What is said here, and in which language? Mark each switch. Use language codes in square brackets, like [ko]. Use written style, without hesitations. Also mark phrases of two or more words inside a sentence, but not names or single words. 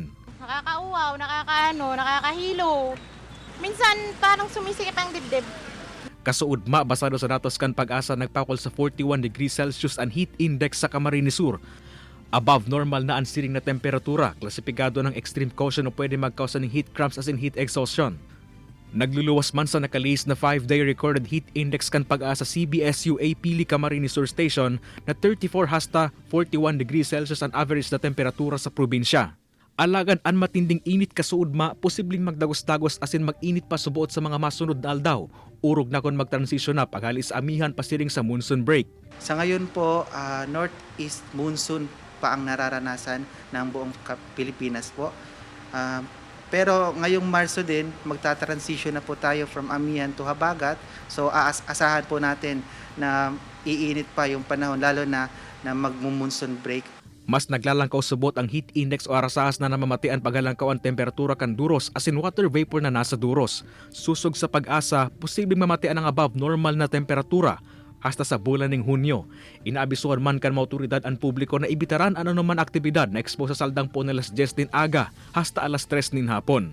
[tl] Nakakauwaw, nakakahilo. Minsan parang sumisikip ang dibdib. [bik] Kasuudma basado sa datos kan Pag-asa nagpakol sa 41 degrees Celsius ang [en] heat index [bik] sa Camarines Sur. [en] Above normal [bik] na ang siring na temperatura, klasipikado ng [en] extreme caution [bik] o pwede magkausa ng [en] heat cramps as in heat exhaustion. [bik] Nagluluwas man sa nakalihis na 5-day [en] recorded heat index [bik] kan Pag-asa CBSUA Pili Camarines Sur Station na 34 hasta 41 degrees Celsius ang average na temperatura sa probinsya. Alagan ang matinding init kasuudma, posibleng magdagos-dagos asin mag-init pa subuot sa mga masunod na aldaw. Urog na kon mag-transition na paghalis amihan pasiring sa [en] monsoon break. [tl] Sa ngayon po, [en] northeast monsoon [tl] pa ang nararanasan ng buong Pilipinas po. Pero ngayong Marso din, magta-transition na po tayo from amihan to habagat. So asahan po natin na iinit pa yung panahon, lalo na mag- [en] monsoon break. [bik] Mas naglalangkaw subot ang [en] heat index [bik] o arasahas na namamatian paghalangkaw ang temperatura kan duros asin [en] water vapor [bik] na nasa duros. Susog sa Pag-asa, posibleng mamatian ang [en] above normal [bik] na temperatura hasta sa bulan ng Hunyo. Inaabisuhan man kan mga otoridad ang publiko na ibitaran ang anuman aktibidad na expose sa saldang po na alas 10 din aga hasta alas 3 nin hapon.